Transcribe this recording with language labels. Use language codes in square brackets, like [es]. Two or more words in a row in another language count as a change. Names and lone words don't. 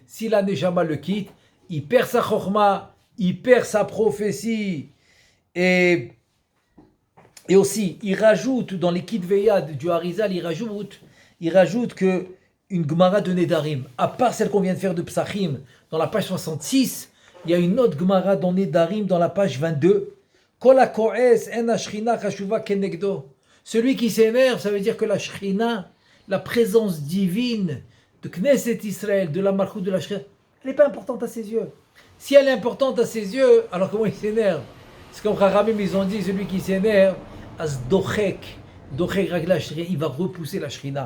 [fr] Si la neshama le quitte, il perd sa chokhma, il perd sa prophétie. Et aussi, il rajoute dans les Kitveyad du Harizal, il rajoute que une Gemara de Nedarim, à part celle qu'on vient de faire de Psachim, dans la page 66, Il y a une autre Gemara dans Nedarim, dans la page 22. [he] כל הכועס אין השכינה חשובה כנגדו. [fr] Celui qui s'énerve, ça veut dire que la Shrina, la présence divine de Knesset Israël, de la Malchut de la Shrina, elle n'est pas importante à ses yeux. Si elle est importante à ses yeux, alors comment il s'énerve? C'est comme Chachamim, ils ont dit, celui qui s'énerve, [he] אז דוחק רגלי שכינה, [fr] il va repousser la Shrina.